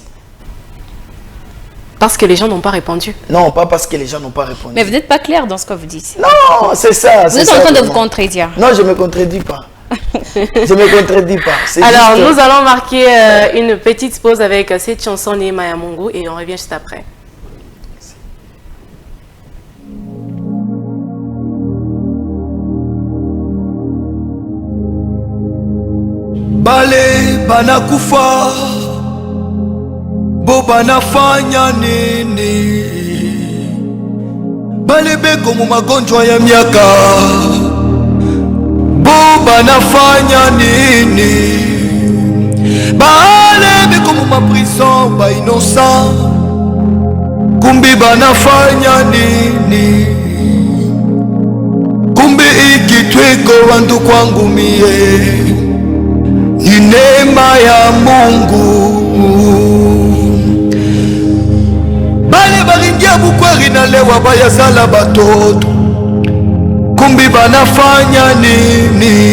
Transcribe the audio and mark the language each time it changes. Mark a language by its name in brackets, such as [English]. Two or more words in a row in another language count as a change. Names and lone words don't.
[French] Parce que les gens n'ont pas répondu? Non, pas parce que les gens n'ont pas répondu. Mais vous n'êtes pas clair dans ce que vous dites. Non, c'est ça. Vous êtes en train de vous contredire. Non, je ne me contredis pas. Je ne me contredis pas. Alors, nous allons marquer une petite pause avec cette chanson Neema ya Mungu et on revient juste après. [Swahili] Bale banakufa bo banafanya nini? Bale beko mu magonjwa ya miaka bo banafanya nini? Bale beko mu maprison ba innocent kumbi banafanya nini? Kumbi ikitweko wandu kwangu mie ni neema ya Mungu. Bale baringia bukweri na lewa bayazala batoto kumbi banafanya nini?